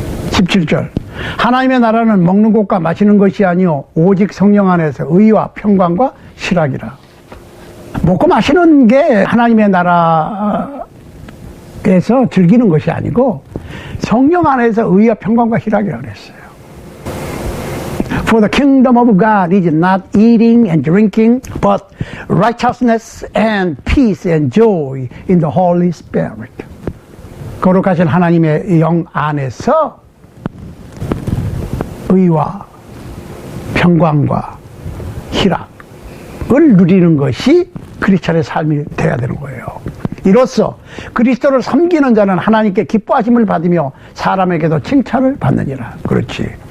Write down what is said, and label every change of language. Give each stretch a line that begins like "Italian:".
Korean: 17절 하나님의 나라는 먹는 것과 마시는 것이 아니요 오직 성령 안에서 의와 평강과 실학이라. 먹고 마시는 게 하나님의 나라에서 즐기는 것이 아니고 성령 안에서 의와 평강과 실학이라고 그랬어요.
English: For the kingdom of God is not eating and drinking, but righteousness and peace and joy in the Holy Spirit.
Korean: 거룩하신 하나님의 영 안에서 의와 평강과 희락을 누리는 것이 크리스찬의 삶이 되어야 되는 거예요. 이로써 그리스도를 섬기는 자는 하나님께 기뻐하심을 받으며 사람에게도 칭찬을 받느니라. 그렇지.